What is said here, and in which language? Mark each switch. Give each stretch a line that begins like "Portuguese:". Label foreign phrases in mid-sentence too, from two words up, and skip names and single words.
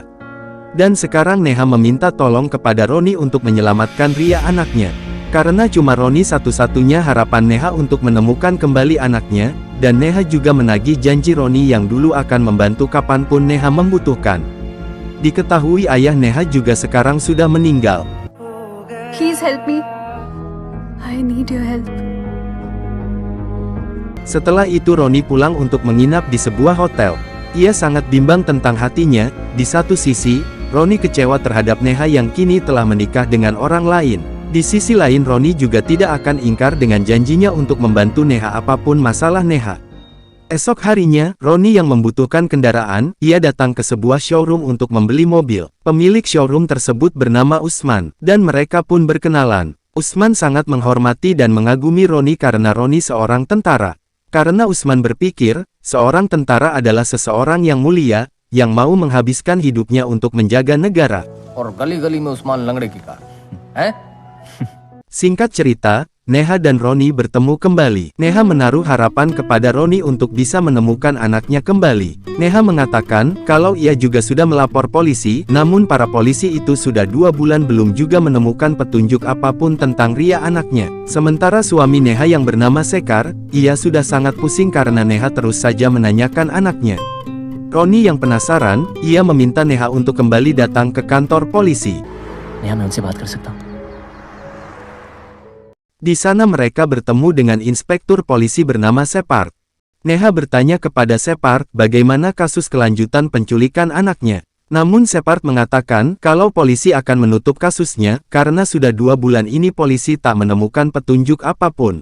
Indonesian: Dan sekarang Neha meminta tolong kepada Roni untuk menyelamatkan Ria anaknya. Karena cuma Roni satu-satunya harapan Neha untuk menemukan kembali anaknya, dan Neha juga menagih janji Roni yang dulu akan membantu kapanpun Neha membutuhkan. Diketahui ayah Neha juga sekarang sudah meninggal.
English: Please help me. I need your help.
Indonesian: Setelah itu Roni pulang untuk menginap di sebuah hotel. Ia sangat bimbang tentang hatinya. Di satu sisi, Roni kecewa terhadap Neha yang kini telah menikah dengan orang lain. Di sisi lain Roni juga tidak akan ingkar dengan janjinya untuk membantu Neha apapun masalah Neha. Esok harinya, Roni yang membutuhkan kendaraan, ia datang ke sebuah showroom untuk membeli mobil. Pemilik showroom tersebut bernama Usman, dan mereka pun berkenalan. Usman sangat menghormati dan mengagumi Roni karena Roni seorang tentara. Karena Usman berpikir, seorang tentara adalah seseorang yang mulia, yang mau menghabiskan hidupnya untuk menjaga negara.
Hindi: और गली-गली में उस्मान लंगड़े की कार, हैं?
Indonesian: Singkat cerita, Neha dan Roni bertemu kembali. Neha menaruh harapan kepada Roni untuk bisa menemukan anaknya kembali. Neha mengatakan kalau ia juga sudah melapor polisi, namun para polisi itu sudah 2 bulan belum juga menemukan petunjuk apapun tentang Ria anaknya. Sementara suami Neha yang bernama Sekar, ia sudah sangat pusing karena Neha terus saja menanyakan anaknya. Roni yang penasaran, ia meminta Neha untuk kembali datang ke kantor polisi.
Hindi: नेहा मैं उनसे बात कर सकता हूँ
Indonesian: Di sana mereka bertemu dengan inspektur polisi bernama Shepard. Neha bertanya kepada Shepard bagaimana kasus kelanjutan penculikan anaknya. Namun Shepard mengatakan kalau polisi akan menutup kasusnya karena sudah 2 bulan ini polisi tak menemukan petunjuk apapun.